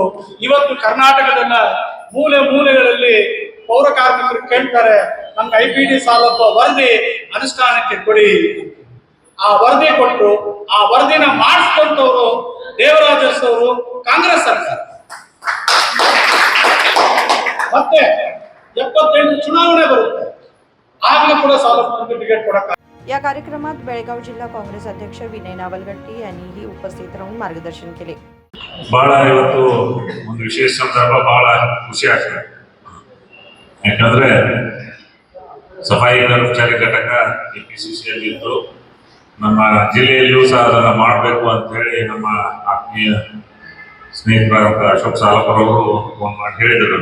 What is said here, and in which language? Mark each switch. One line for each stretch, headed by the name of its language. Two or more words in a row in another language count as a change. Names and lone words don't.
Kannada: ಇವತ್ತು ಕರ್ನಾಟಕದ ಮೂಲೆ ಮೂಲೆಗಳಲ್ಲಿ ಪೌರ ಕಾರ್ಮಿಕರು ಕೇಳ್ತಾರೆ, ನಮ್ಗೆ IPD ಸಾಲಪ್ಪ ವರದಿ ಅನುಷ್ಠಾನಕ್ಕೆ ಕೊಡಿ. ಆ ವರದಿ ಕೊಟ್ಟರು. ಆ ವರದಿನ ಮಾಡಿಸ್ಕೊಂಡವರು ದೇವರಾಜ ಅವರು, ಕಾಂಗ್ರೆಸ್ ಸರ್ಕಾರ. ಮತ್ತೆ 78 ಚುನಾವಣೆ ಬರುತ್ತೆ, ಆಗ್ಲೂ ಕೂಡ ಸಾಲಪ್ಪನಿಗೆ ಟಿಕೆಟ್ ಕೊಡಕ್ಕೆ.
Marathi: या कार्यक्रमात बेळगाव जिल्हा काँग्रेस अध्यक्ष विनय नावलगट्टी यांनीही उपस्थित राहून मार्गदर्शन केले.
Kannada: ಬಹಳ ಇವತ್ತು ಒಂದು ವಿಶೇಷ ಸಂದರ್ಭ, ಬಹಳ ಖುಷಿ ಆಗ್ತದೆ. ಯಾಕಂದ್ರೆ ಸಫಾಯಿ ಕರ್ಮಚಾರಿ ಘಟಕ KPCCಯಲ್ಲಿದ್ದು ನಮ್ಮ ಜಿಲ್ಲೆಯಲ್ಲಿಯೂ ಸಹ ಅದನ್ನು ಮಾಡಬೇಕು ಅಂತ ಹೇಳಿ ನಮ್ಮ ಆತ್ಮೀಯ ಸ್ನೇಹಿತರಾದ ಅಶೋಕ್ ಸಾಲಪ್ಪರವರು ಫೋನ್ ಮಾಡಿ ಹೇಳಿದರು.